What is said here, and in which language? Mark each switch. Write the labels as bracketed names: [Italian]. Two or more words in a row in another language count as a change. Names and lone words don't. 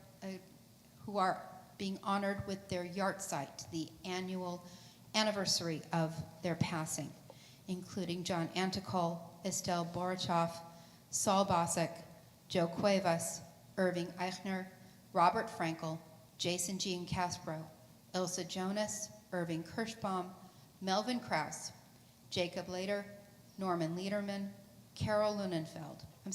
[English] being honored with their yahrzeit, the annual anniversary of their passing, including John Anticol, Estelle Borichoff, Saul Bossack, Joe Cuevas, Irving Eichner, Robert Frankel, Jason Jean Caspro, Ilsa Jonas, Irving Kirschbaum, Melvin Krause, Jacob Lader, Norman Lederman, Carl Lunenfeld,